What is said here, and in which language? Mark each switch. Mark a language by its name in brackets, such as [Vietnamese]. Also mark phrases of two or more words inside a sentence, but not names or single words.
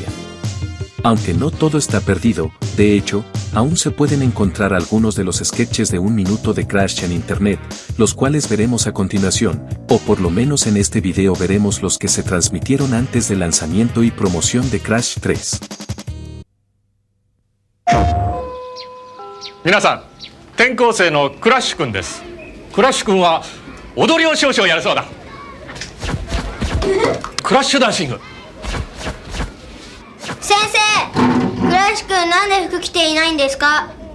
[Spanish] Aunque no todo está perdido, de hecho, aún se pueden encontrar algunos de los sketches de un minuto de Crash en internet, los cuales veremos a continuación, o por lo menos en este video veremos los que se transmitieron antes del lanzamiento y promoción de Crash 3. [Japanese] 皆さん、転校生のクラッシュ君です。クラッシュ君は踊りを少々やるそうだ。クラッシュダンシング。先生、クラッシュ君なんで服着ていないんですか？